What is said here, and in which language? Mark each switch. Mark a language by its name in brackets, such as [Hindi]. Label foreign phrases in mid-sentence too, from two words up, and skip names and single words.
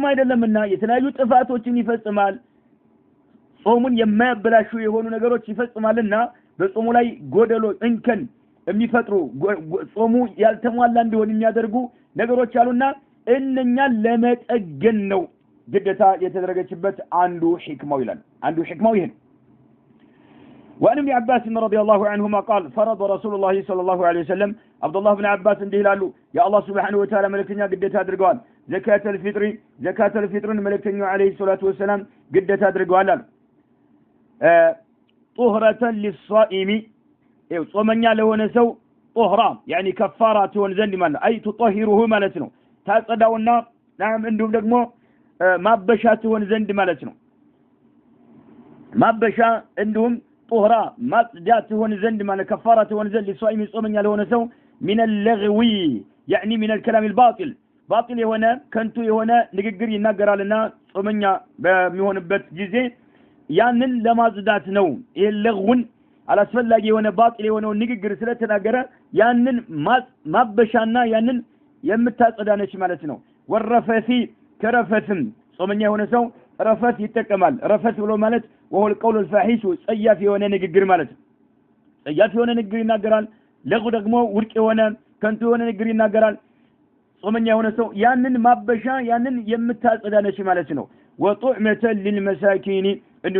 [Amharic] አይደለምና የተለያዩ ጥፋቶችን ይፈጽማል ጾሙን የማያበላሹ የሆኑ ነገሮች ይፈጽማልና በጾሙ ላይ ጎደሎ እንከን የሚፈጥሩ ጾሙ ያልተሟላ እንዲሆን የሚያደርጉ ነገሮች አሉና እነኛን ለመጠገን ነው ግዴታ የተደረገችበት አንዱ ህክማው ይላል አንዱ ህክማው ይሄ [Arabic] وعن ابن عباس رضي الله عنهما قال فرض رسول الله صلى الله عليه وسلم [Amharic] عبد الله بن عباس እንዲህ ይላሉ [Arabic] يا الله سبحانه وتعالى [Amharic] መልእክተኛ ግዴታ አድርገዋል [Arabic] زكاة الفطر [Amharic] መልእክተኛው [Arabic] عليه الصلاه والسلام [Amharic] ግዴታ አድርገዋል [Arabic] طهرة للصائم [Amharic] ጾመኛ ለሆነ ሰው [Arabic] طهرة يعني كفاره [Amharic] ሆነ ዘንድ ማለት አይ تطهره ማለት ነው ታጸዳውና ናም እንዲሁም ደግሞ ማበሻ ሆነ ዘንድ ማለት ነው ማበሻ እንዲሁም طهرة ማጽዳት ሆነ ዘንድ ማለት كفاره ሆነ ዘንድ للصائم ጾመኛ ለሆነ ሰው [Arabic] من اللغو يعني من الكلام الباطل [Amharic] باطل የሆነ ከንቱ የሆነ ንግግር ይናገራልና ጾመኛ በሚሆንበት ጊዜ ያንን ለማጽዳት ነው ይሄ ለግውን አላስፈላጊ የሆነ ባጢል የሆነው ንግግር ስለተናገረ ያንን ማበሻና ያንን የምታጸዳነች ማለት ነው። ወረፈሲ ከረፈትም ጾመኛ የሆነ ሰው ረፈት ይጠቀማል። ረፈት ብሎ ማለት [Arabic] وهو القول الفاحش [Amharic] ጸያፍ የሆነ ንግግር ማለት ነው። ጸያፍ የሆነ ንግግር ይናገራል። ለጉ ደግሞ ውድቅ የሆነ ከንቱ የሆነ ንግግር ይናገራል። ጾመኛ የሆነ ሰው ያንን ማበሻ ያንን የምታጸዳነች ማለት ነው። [Arabic] وطعمة للمساكين [Amharic] እንዲሁም